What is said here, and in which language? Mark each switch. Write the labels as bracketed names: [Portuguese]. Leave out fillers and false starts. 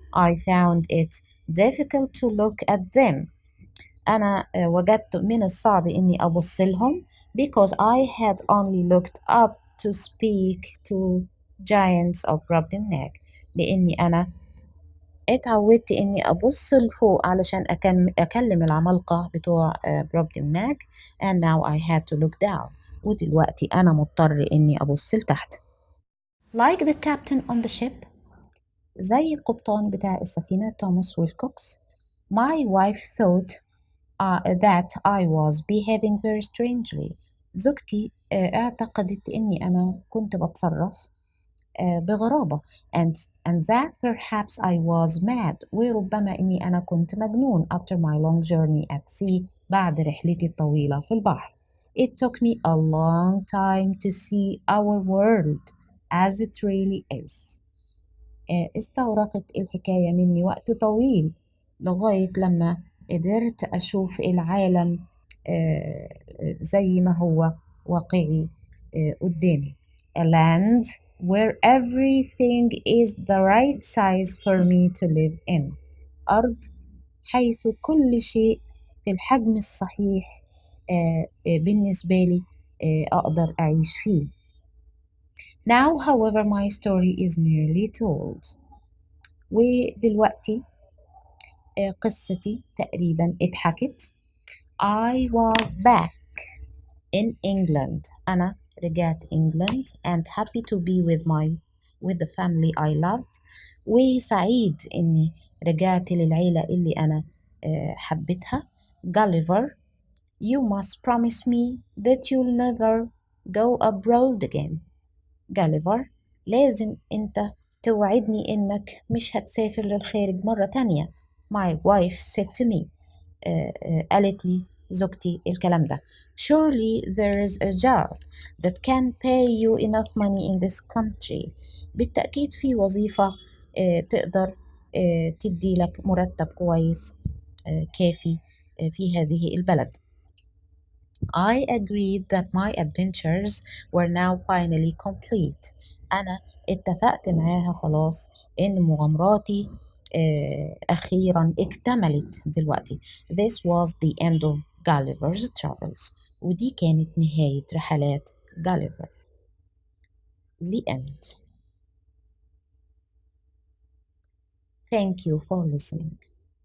[English] I found it difficult to look at them. أنا وجدت من الصعب إني أبص لهم because I had only looked up to speak to giants of Brobdingnac. [Arabic] لأني أنا اتعودت إني أبص لفوق علشان أكلم العمالقة بتوع Brobdingnac [English] and now I had to look down. [Arabic] ودلوقتي أنا مضطر إني أبص لتحت. [English] Like the captain on the ship, [Arabic] زي القبطان بتاع السفينة توماس ويلكوكس, [English] my wife thought that I was behaving very strangely. [Arabic] زوجتي اعتقدت إني أنا كنت بتصرف بغرابة [English] and, and that perhaps I was mad [Arabic] وربما إني أنا كنت مجنون [English] after my long journey at sea [Arabic] بعد رحلتي الطويلة في البحر. [English] It took me a long time to see our world as it really is. [Arabic] استغرقت الحكاية مني وقت طويل لغاية لما قدرت أشوف العالم زي ما هو واقعي قدامي. [English] A land where everything is the right size for me to live in. [Arabic] أرض حيث كل شيء في الحجم الصحيح بالنسبة لي أقدر أعيش فيه. [English] Now, however, my story is nearly told. [Arabic] ودلوقتي قصتي تقريبا اتحكت. [English] I was back in England. [Arabic] أنا رجعت [English] England and happy to be with the family I loved. [Arabic] وسعيد إني رجعت للعيلة اللي أنا حبيتها. [English] Gulliver, you must promise me that you'll never go abroad again. [Arabic] Gulliver, لازم أنت توعدني إنك مش هتسافر للخارج مرة تانية. [English] My wife said to me. [Arabic] قالت لي زوجتي الكلام ده. [English] Surely there is a job that can pay you enough money in this country. [Arabic] بالتأكيد في وظيفة تقدر تدي لك مرتب كويس كافي في هذه البلد. [English] I agreed that my adventures were now finally complete. [Arabic] أنا اتفقت معاها خلاص إن مغامراتي أخيرا اكتملت دلوقتي. [English] This was the end of Gulliver's travels. [Arabic] ودي كانت نهاية رحلات Gulliver. [English] The end. Thank you for listening.